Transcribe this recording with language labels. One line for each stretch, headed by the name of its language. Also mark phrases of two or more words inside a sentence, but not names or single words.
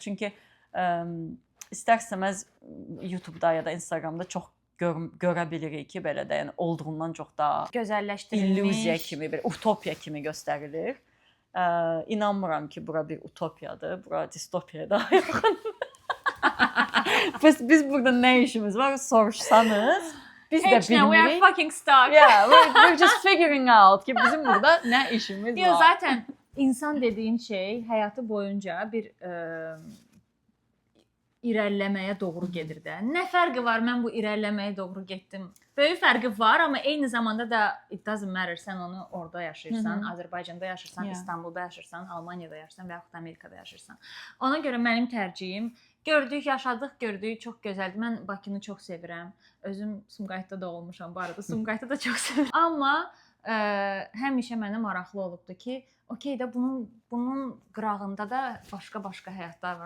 Azerbaijani: Çünki istər-istəməz YouTube-da ya da Instagram-da çox görə bilirik ki, belə də yəni olduğundan çox daha gözəlləşdirilmiş, illüziya kimi, bir utopiya kimi göstərilir. İnanmıram ki, bura bir utopiyadır, bura distopiyaya daha yaxın. Biz burada nə işimiz var soruşsanız, biz də bilmirik.
English: We are fucking stuck. Yeah, we're just figuring out
Azerbaijani: ki bizim burada nə işimiz var. Yo,
Turkish: zaten insan dediğin şey
Azerbaijani: həyatı boyunca bir irəliləməyə doğru gedir də. Nə fərqi var mən bu irəliləməyə doğru getdim? Böyük fərqi var, amma eyni zamanda da
English: it doesn't matter,
Azerbaijani: sən onu orada yaşayırsan, Azərbaycanda yaşayırsan, İstanbulda yaşayırsan, Almaniyada yaşayırsan və yaxud Amerikada yaşayırsan. Ona görə mənim tərcihim gördük, yaşadıq, gördük, çox gözəldir. Mən Bakını çox sevirəm. Özüm Sumqayıtda doğulmuşam bu arada. Sumqayıtı da çox sevirəm. Amma həmişə mənə maraqlı olubdu ki, okey də bunun qırağında da başqa həyatlar var.